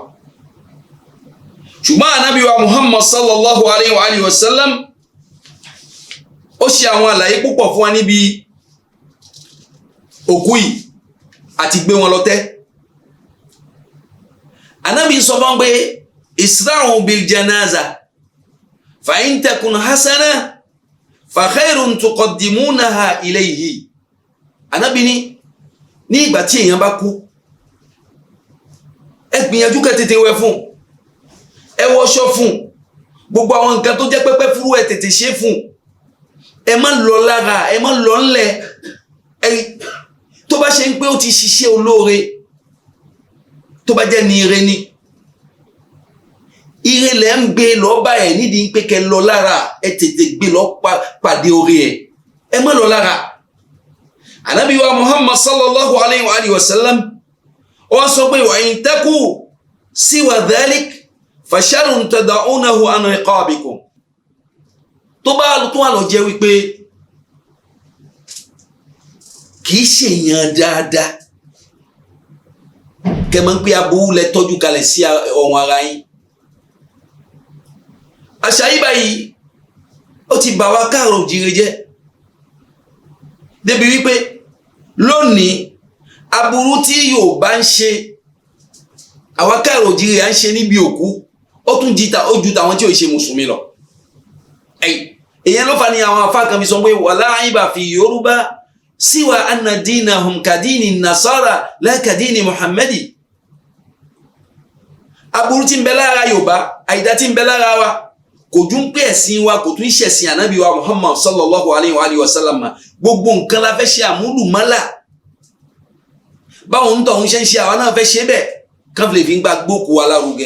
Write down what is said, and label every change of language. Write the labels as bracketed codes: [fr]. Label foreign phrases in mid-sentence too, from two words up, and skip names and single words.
[yo] ṣùgbọ́n ànábì wa Muhammad [ar] صلى الله عليه وسلم [yo] ó ṣe àwọn àlàyé púpọ̀ fún wa níbi òkú yìí àti gbé wọn lọ tẹ́. ànábì sọ fún pé [ar] أسرعوا بالجنازة فإن تكن حسنة فخير تقدمونها إليه. [yo] ànábì ní ìgbà tí èèyàn bá kú ẹ gbìyànjú kẹ́ tètè wẹ̀ fún, ẹ wọṣọ fún, gbogbo àwọn nǹkan tó jẹ́ pẹ́pẹ́ fúrú ẹ tètè ṣe fún, ẹ má lọ lára, ẹ má lọ ńlẹ̀. tó bá ṣe ń pé ó ti ṣiṣẹ́ olóore, tó bá jẹ́ ní ire ni, ire lẹ́ ń gbé lọ bá ẹ̀ nídìí pé kẹ́ lọ lára, ẹ tètè gbé lọ pàdé orí ẹ̀, ẹ má lọ lára. ànábì wa Muhammad [ar] صلى الله عليه وسلم [yo] ó sọ pé [ar] وإن تك سوى ذلك فشر تضعونه عن رقابكم. [yo] tó bá tún wà lọ jẹ́ wípé kìí ṣe èèyàn dáadáa kẹmọ́ ń pé aburú lẹ tọ́jú kalẹ̀ sí ọ̀hún ara yín. àṣà yìí báyìí ó ti bà wá káàrọ̀ òjìrè jẹ́ débi wípé lónìí aburú tí Yorùbá ń ṣe àwa káàrọ̀ òjìrè à ń ṣe níbi òkú ó tún ju tàwọn tí ò ṣe mùsùlùmí lọ. èyàn ló fà ní àwọn afá kan fi sọ pé [ar] ولا عيب في Yorùbá سوى أن دينهم كدين النصارى لا كدين محمدي. [yo] aburú tí ń bẹ lára Yorùbá, àìdá tí ń bẹ lára wa kò jú ń pé ẹ̀sìn wa kò tún ṣẹ̀sìn ànábì wa Muhammad [ar] صلى الله عليه وسلم. [yo] gbogbo nǹkan la fẹ́ ṣe àmúlùmálà, báwọn ń tọ̀ ń ṣe ń ṣe àwọn náà fẹ́ ṣe bẹ́ẹ̀ kán fi lè fi ń gba gbókù wa lárugẹ.